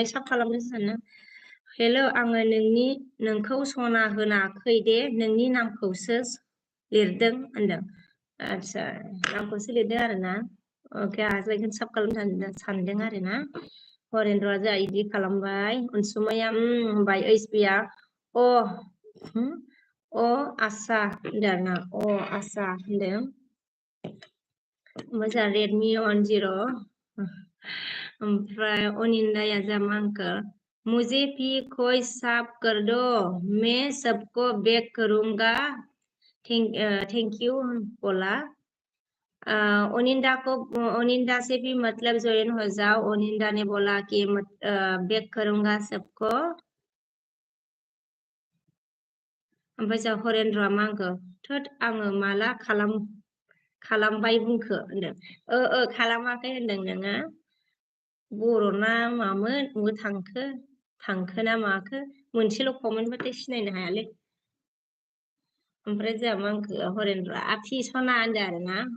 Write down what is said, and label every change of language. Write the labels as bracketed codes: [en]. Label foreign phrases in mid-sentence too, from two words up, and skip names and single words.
[brx] साब खालामनोसो सानो हेलौ आङो नोंखौ सना होनाखै दे नोंनि नामखौसो लिरदों होनदों आदसा नामखौसो लिरदों आरोना अके आंहासो बेखौनो साब खालामनो सानदों आरोना हरेन्द्रआ जोंहा इदि खालामबाय अनसुमाया होनबाय ओइसबिया अ आसा होनदों आरोना अ आसा होनदों ओमफ्राय जोंहा रेडमि 10 ओमफ्राय अनिन्दाया जा मा होनखो [hi] मुझे भी कोई साफ कर दो मैं सबको बैक करूंगा [en] thank you [brx] बोला [hi] अनिंदा से भी मतलब ज्वाइन हो जाओ अनिंदा ने बोला कि बैक करूंगा सबको [brx] ओमफ्राय जोंहा हरेन्द्रआ मा होनखो थोद आङो माला खालामबाय बुंखो होनदों खालामाखै होनदों नोङो बर' ना मामोन बबे थांखो ना माखो मोनसेल' कमेन्टबाथाय सिनायनो हायालै ओमफ्राय जोंहा मा होनखो हरेन्द्रआ आफि सना होनदों आरोना